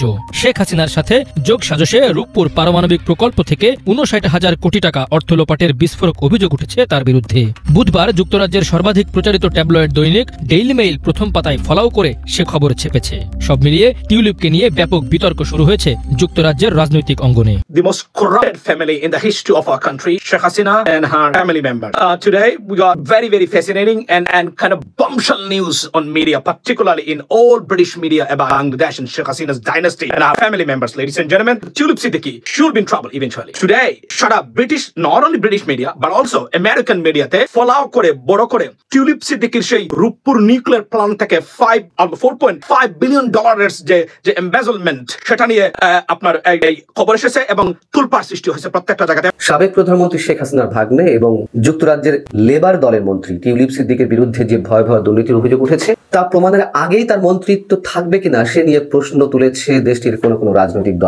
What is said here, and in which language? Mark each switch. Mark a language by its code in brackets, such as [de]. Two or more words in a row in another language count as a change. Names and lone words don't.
[bn] শেখ হাসিনার সাথে যোগ সাজশে রূপপুর পারমাণবিক প্রকল্প থেকে ৫৯,০০০ কোটি টাকা অর্থ লোপাটের বিস্ফোরক অভিযোগ উঠেছে তার বিরুদ্ধে। বুধবার যুক্তরাজ্যের সর্বাধিক প্রচারিত ট্যাবলয়েড দৈনিক ডেইলি মেইল প্রথম পাতায় ফলাও করে সে খবর ছেপেছে। সব মিলিয়ে টিউলিপকে নিয়ে ব্যাপক বিতর্ক শুরু হয়েছে যুক্তরাজ্যের রাজনৈতিক অঙ্গনে। [en] The most corrupted family in the history of our country, Sheikh Hasina and her family members. Today we got very fascinating and kind of bombshell news on media, particularly in all British media about Bangladesh and Sheikh Hasina's dynasty and our family members. Ladies and gentlemen, Tulip Siddiqui should be in trouble eventually. Today, shut up not only British media but also American media [bn] তে ফলো করে বড় করে টিউলিপ সিদ্দিকীর সেই রূপপুর [en] nuclear plant [bn] থেকে $4.5 বিলিয়ন যে এমবেজলমেন্ট সেটা নিয়ে আপনার এই খবর এসেছে এবং তুলপাড় সৃষ্টি হয়েছে প্রত্যেকটা জায়গাতে। সাবেক প্রধানমন্ত্রী শেখ হাসিনার ভাগ্নে এবং যুক্তরাজ্যের লেবার দলের মন্ত্রী টিউলিপ সিদ্দিকের বিরুদ্ধে যে ভয়াবহ দুর্নীতির অভিযোগ উঠেছে তা প্রমাণের আগেই তার মন্ত্রিত্ব থাকবে কিনা সে নিয়ে প্রশ্ন তুলেছে দেশটির কোনো রাজনৈতিক দল।